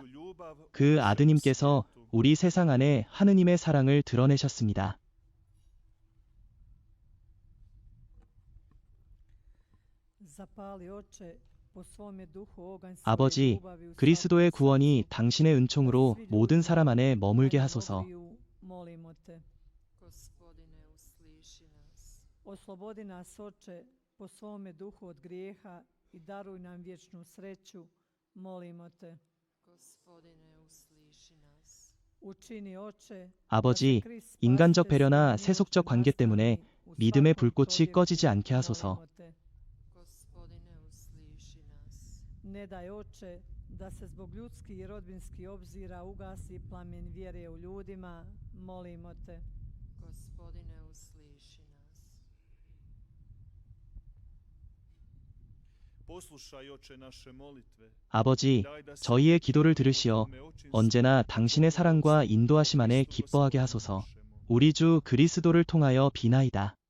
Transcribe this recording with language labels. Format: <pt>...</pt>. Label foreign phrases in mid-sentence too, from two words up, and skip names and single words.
<ko>그 아드님께서 우리 세상 안에 하느님의 사랑을 드러내셨습니다. 아버지, 그리스도의 구원이 당신의 은총으로 모든 사람 안에 머물게 하소서.</ko> <hr>Oslobodi nas, Oče, po svome duhu od grijeha i daruj nam vječnu sreću, molimo te. Gospodine, usliši nas. Učini, Oče,</hr> <ko>아버지, 인간적 배려나 세속적 관계 때문에 믿음의 불꽃이 꺼지지 않게 하소서.</ko> <hr>Gospodine, usliši nas. Ne daj, Oče, da se zbog ljudskih i rodbinskih obzira ugasi plamen vjere u ljudima, molimo te. Gospodine, usliši nas.</hr> <ko>아버지, 저희의 기도를 들으시어 언제나 당신의 사랑과 인도하심 안에 기뻐하게 하소서. 우리 주 그리스도를 통하여 비나이다.</ko>